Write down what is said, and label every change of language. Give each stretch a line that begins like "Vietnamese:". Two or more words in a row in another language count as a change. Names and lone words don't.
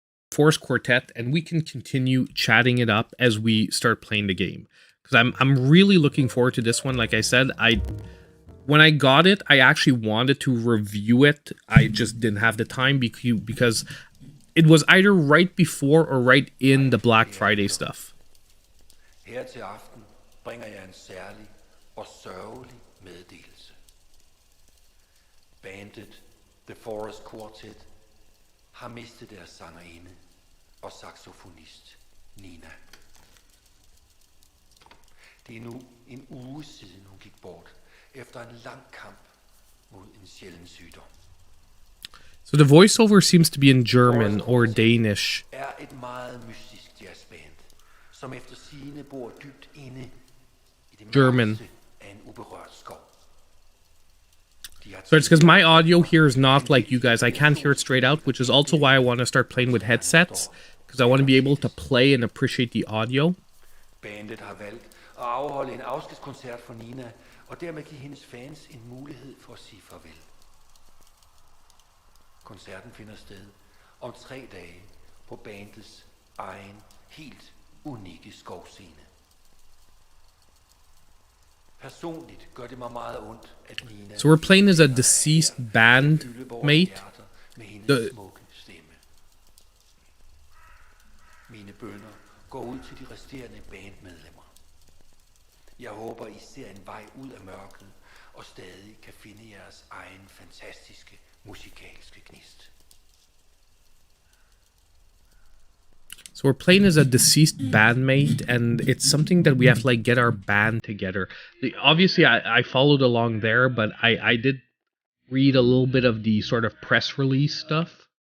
English: Force Quartet, and we can continue chatting it up as we start playing the game. Because I'm really looking forward to this one. Like I said, when I got it, I actually wanted to review it. I just didn't have the time because it was either right before or right in the Black Friday stuff.
Danish: Her til aften bringer jeg en særlig og sørgelig meddelelse. Bandet The Forest Quartet har mistet deres sangerinde og saxofonist Nina. Det er nu en uge siden hun gik bort efter en lang kamp mod en sjælden sygdom.
English: So the voiceover seems to be in German or Danish.
Danish: Er et meget mystisk jazzband, som efter sigende bor dybt inde i det mørkeste af en uberørt skov.
English: So it's because my audio here is not like you guys. I can't hear it straight out, which is also why I want to start playing with headsets, because I want to be able to play and appreciate the audio.
Danish: Bandet har valgt at afholde en afskedskoncert for Nina, og dermed give hendes fans en mulighed for at sige farvel. Koncerten finder sted om 3 dage på bandets egen, helt unikke skovscene. Personligt gør det mig meget ondt, at Nina...
English: So we're playing as a deceased bandmate.
Danish: Med hendes smukke stemme. Mine bønner går ud til de resterende bandmedlemmer. Jeg håber, I ser en vej ud af mørket og stadig kan finde jeres egen fantastiske musikalske gnist.
English: So we're playing as a deceased bandmate, and it's something that we have to like get our band together. Obviously, I followed along there, but I did read a little bit of the sort of press release stuff.